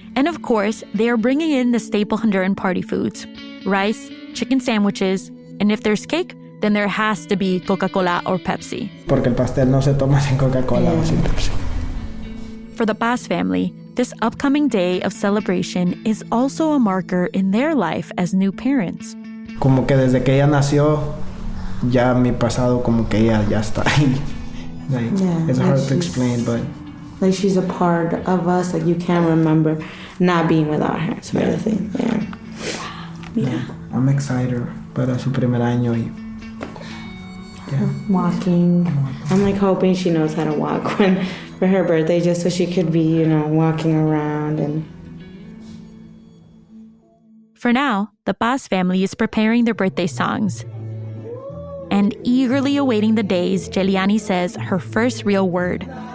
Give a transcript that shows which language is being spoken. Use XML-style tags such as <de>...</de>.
<en>And of course, they are bringing in the staple Honduran party foods: rice, chicken sandwiches, and if there's cake, then there has to be Coca-Cola or Pepsi.</en> <es>Porque el pastel no se toma sin Coca-Cola o sin Pepsi.</es> <en>For the Paz family, this upcoming day of celebration is also a marker in their life as new parents.</en> <es>Como que desde que ella nació, ya mi pasado como que ella ya está ahí.</es> <en>Like, it's hard to explain, but... Like she's a part of us, like you can't remember not being without her, sort of thing. Yeah. I'm excited</en> <es>para su primer año y...</es> <en>Walking. I'm like hoping she knows how to walk for her birthday, just so she could be, walking around and... For now, the Paz family is preparing their birthday songs and eagerly awaiting the days Jelyani says her first real word.</en>